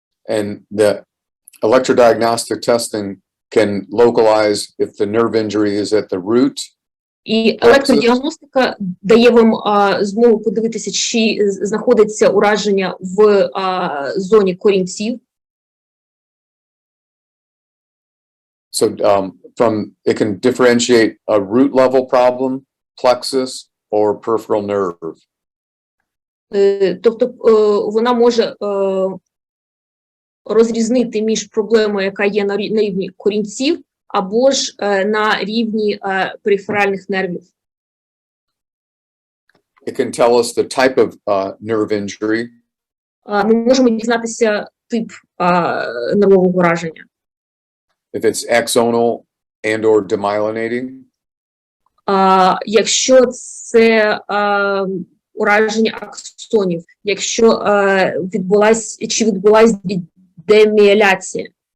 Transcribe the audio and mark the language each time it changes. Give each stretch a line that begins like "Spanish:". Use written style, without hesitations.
English: And the electrodiagnostic testing can localize if the nerve injury is at the root.
Ukrainian: І електродіагностика дає вам змогу подивитися, чи знаходиться ураження в зоні корінців.
English: So it can differentiate a root level problem, plexus, or peripheral nerve.
Ukrainian: Тобто вона може розрізнити між проблемою, яка є на рівні корінців, або ж на рівні периферальних нервів.
English: It can tell us the type of nerve injury.
Ukrainian: Ми можемо дізнатися тип нервового ураження.
English: If it's axonal and or demyelinating.
Ukrainian: Якщо це ураження аксонів, якщо відбулась деміеляція.